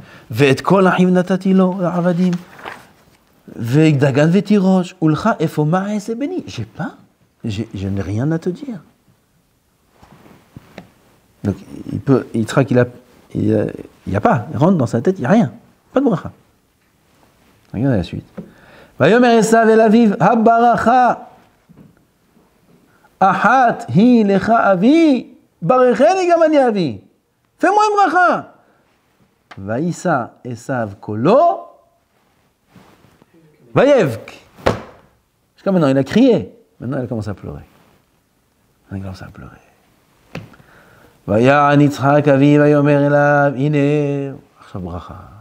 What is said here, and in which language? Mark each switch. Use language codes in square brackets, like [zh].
[he] ואת כל אחיו נתתי לו לעבדים, ודגן ותירוש, ולך איפה מה אעשה בני? [fr] Je n'ai rien à te dire. Donc, Yitzhak, il n'y a pas, il rentre dans sa tête, il n'y a rien, pas de bracha. Regardez la suite. [he] ויאמר עשיו אל אביו, הברכה אחת היא לך אבי, ברכני גם אני אבי. [fr] Fais-moi une bracha. [he] Vaïssa Esav Kolo, Vayevk. [fr] Jusqu'à maintenant, il a crié. Maintenant, il commence à pleurer. [he] ויען יצחק אביו ויאמר אליו, הנה, עכשיו ברכה.